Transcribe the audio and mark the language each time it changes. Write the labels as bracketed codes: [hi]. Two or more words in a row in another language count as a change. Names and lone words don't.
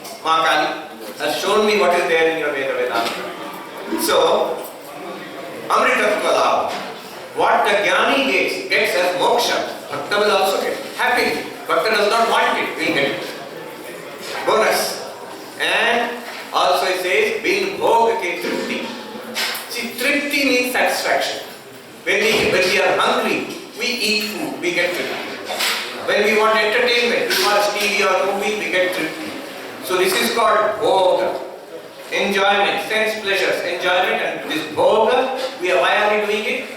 [en] Ma Kali has shown me what is there in your Veda Vedanta. [sa] So, अमृतत्व लव. [en] What the Jnani gets as moksha, Bhakta will also get. Happily. Bhakta does not want it, will get it. Bonus. And also it says, [hi] बिन भोग के तृप्ति. [en] See, tripti means satisfaction. When we are hungry, we eat food, we get tripti. When we want entertainment, we watch TV or movie, we get tripti. So this is called bhoga. Enjoyment, sense pleasures, enjoyment, and this bhoga, why are we doing it?